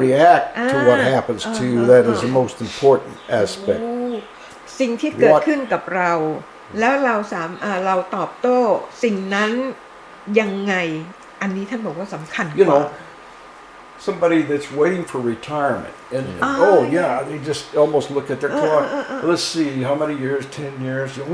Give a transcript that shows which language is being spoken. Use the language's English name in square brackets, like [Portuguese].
[English] react to what happens to you that is the most important aspect. [Thai] สิ่งที่เกิดขึ้นกับเรา แล้วเราตอบโต้สิ่งนั้นยังไง อันนี้ท่านบอกว่าสำคัญกว่า [English] Somebody that's waiting for retirement, and they just almost look at their clock. Let's see, how many years? 10 years.